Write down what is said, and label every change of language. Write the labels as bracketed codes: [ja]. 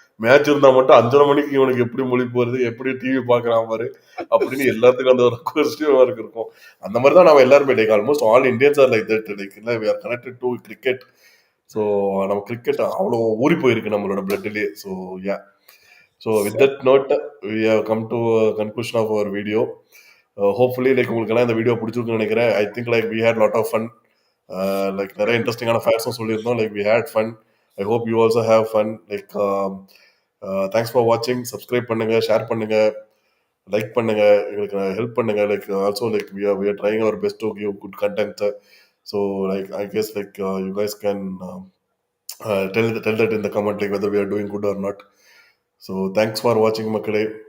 [ta] Match இருந்தா மட்டும் 5:30 மணிக்கு இவனுக்கு எப்படி முழிப்பு வருது, எப்படி டிவி பார்க்கறான் பாரு அப்படின்னு எல்லாத்துக்கும் அந்த ஒரு கொஸ்டின் மார்க் இருக்கும். அந்த மாதிரி தான் நம்ம எல்லாருமே [en] like almost all Indians are like that like [ta] இல்ல [en] we are connected to cricket. [ta] So நம்ம கிரிக்கெட் அவ்வளோ ஊறி போயிருக்கு நம்மளோட பிளட்லயே. [en] So yeah. So with [ta] சரி. [en] That note we have come to a conclusion of our video. Hopefully like [ta] உங்களுக்கு எல்லாம் இந்த வீடியோ பிடிச்சிருக்குன்னு நினைக்கிறேன். [en] I think like we had lot of fun. Like [ta] நிறைய இன்ட்ரெஸ்டிங்கான ஃபேக்ட்ஸும் சொல்லியிருந்தோம். [en] Like we had fun. I hope you also have fun. Like thanks for வாட்சிங். [ta] Subscribe பண்ணுங்க, ஷேர் பண்ணுங்க, லைக் பண்ணுங்க, எங்களுக்கு ஹெல்ப் பண்ணுங்க. [en] Like also like we are trying our best to give good content. So like I guess like you guys can tell that in the comment like whether we are doing good or not. So thanks for watching மக்களே.